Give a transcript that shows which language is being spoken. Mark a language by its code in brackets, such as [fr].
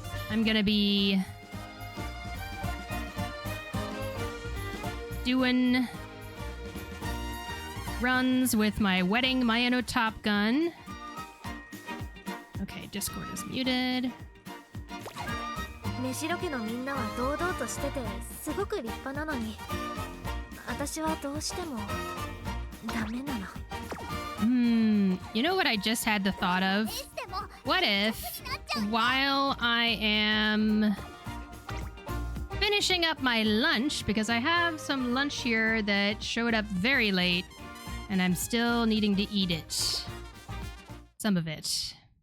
[en] I'm gonna be doing runs with my wedding Mayano Top Gun. Okay, Discord is muted. [ja] 目白家のみんなは堂々としててすごく立派なのに、私はどうしてもダメなの。 [en] You know what I just had the thought of? What if, while I am finishing up my lunch, because I have some lunch here that showed up very late, and I'm still needing to eat it. Some of it.